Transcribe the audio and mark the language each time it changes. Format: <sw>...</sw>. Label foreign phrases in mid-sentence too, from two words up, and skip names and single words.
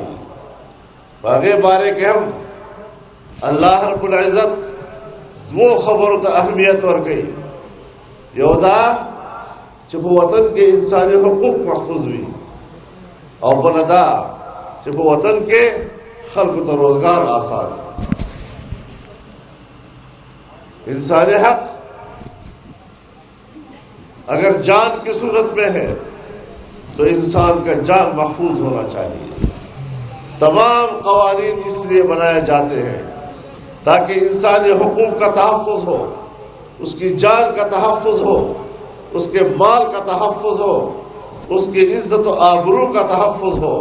<ps>په هغې باره کې هم الله رب العزت دوو خبرو ته اهمیت ورکوي. یو دا چې په وطن کې انساني حقوق محفوظ وي، او بله دا چې په وطن کې خلکو ته روزگار آسان.</ps> <ur>انسانی حق اگر جان کی صورت میں ہے تو انسان کا جان محفوظ ہونا چاہیے. تمام قوانین اس لیے بنائے جاتے ہیں تاکہ انسانی حقوق کا تحفظ ہو، اس کی جان کا تحفظ ہو، اس کے مال کا تحفظ ہو، اس کی عزت و آبرو کا تحفظ ہو.</ur>